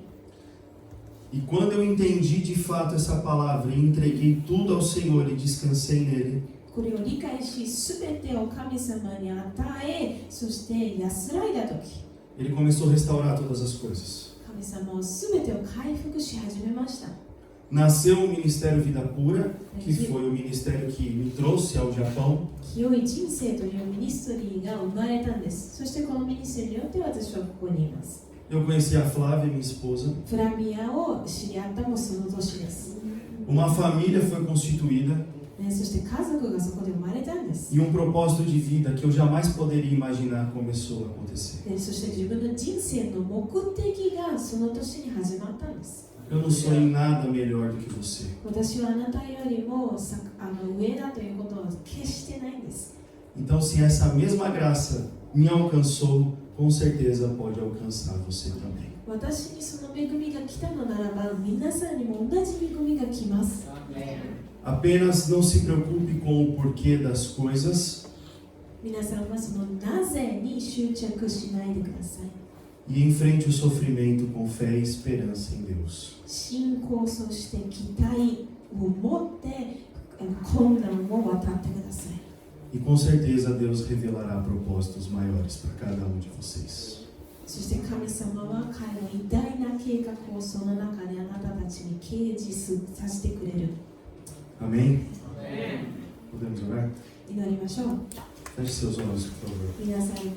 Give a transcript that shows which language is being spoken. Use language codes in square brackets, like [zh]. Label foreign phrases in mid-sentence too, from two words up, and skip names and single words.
[pt] e quando eu entendi de fato essa palavra e entreguei tudo ao Senhor e descansei nele, [ja] ここれを理解し、すべてを神様に与え、そして安らいだとき、 [pt] ele começou a restaurar todas as coisas. [ja] 神様はすべてを回復し始めました。 [pt] Nasceu o Ministério Vida Pura, que foi o ministério que me trouxe ao Japão. [ja] 清い人生というミニストリーが生まれたんです。そしてこのミニストリーによって私はここにいます。 [pt] Eu conheci a Flávia, minha esposa. [ja] フラミアを知り合ったもその年です。 [pt] Uma família foi constituída [ja] そして家族がそこで生まれたんです。 [pt] e um propósito de vida que eu jamais poderia imaginar começou a acontecer. [ja] そして自分の人生の目的がその年に始まったんです。 [pt] Eu não sou em nada melhor do que você. [ja] 私はあなたよりも上だということは決してないんです。 [pt] Então, se essa mesma graça me alcançou, com certeza pode alcançar você também. [ja] 私にその恵みが来たのならば、皆さんにも同じ恵みが来ます。 [pt] Apenas não se preocupe com o porquê das coisas [ja] 皆さんはそのなぜに執着しないでください。 [pt] e enfrente o sofrimento com fé e esperança em Deus. [ja] 信仰、そして期待を持って困難を渡ってください。 [pt] E com certeza Deus revelará propósitos maiores para cada um de vocês. [ja] そして神様は彼の偉大な計画をその中であなたたちに掲示させてくれる。 [pt] Amém? Podemos orar? [ja] 祈りましょう。 [pt] Feche seus olhos, por favor. [ja] 皆さん